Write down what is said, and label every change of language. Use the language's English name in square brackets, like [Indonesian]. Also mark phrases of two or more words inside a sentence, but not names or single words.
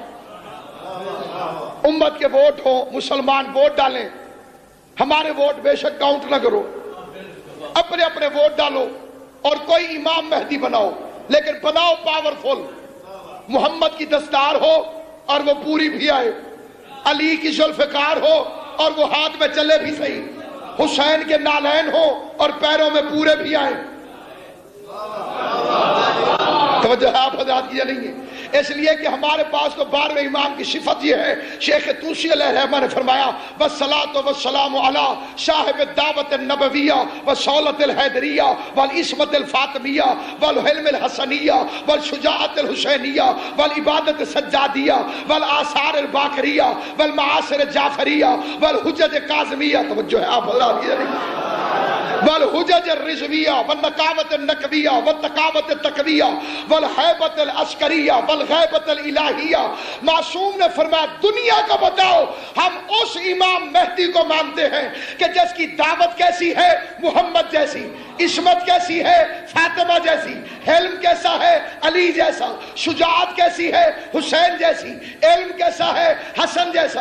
[Urdu] امت کے ووٹ ہو، مسلمان ووٹ ڈالیں، ہمارے ووٹ بے شک کاؤنٹ نہ کرو، اپنے اپنے ووٹ ڈالو اور کوئی امام مہدی بناؤ، لیکن بناؤ پاورفل، محمد کی دستار ہو اور وہ پوری بھی آئے، علی کی ذوالفقار ہو اور وہ ہاتھ میں چلے بھی صحیح، حسین کے نالین ہو اور پیروں میں پورے بھی آئے۔ توجہ آپ حضرات کی نہیں ہے، اس لیے کہ ہمارے پاس تو 12ویں امام کی صفت یہ ہے۔ شیخ طوسی علیہ الرحمہ نے فرمایا [Arabic] والصلاة والسلام علی صاحب الدعوت النبویہ والصولۃ الحیدریہ والعصمت الفاطمیہ والحلم الحسنیہ والشجاعت الحسینیہ والعبادت السجادیہ والآثار الباقریہ والمعاصر الجعفریہ والحجج کاظمیہ، [Urdu] توجہ ہے آپ حضرات کی نہیں، [Arabic] والحجج الرضویہ والنقاوت النقویہ والتقاوت التقویہ والحیبت العسکریہ والغیبت الالہیہ۔ [Urdu] معصوم نے فرمایا دنیا کا بتاؤ، ہم اس امام مہدی کو مانتے ہیں کہ جس کی دعوت کیسی ہے؟ محمد جیسی، عصمت کیسی ہے؟ فاطمہ جیسی. حلم کیسا ہے؟ علی جیسا. شجاعت کیسی ہے؟ حسین جیسی. علم کیسا ہے؟ حسن جیسا.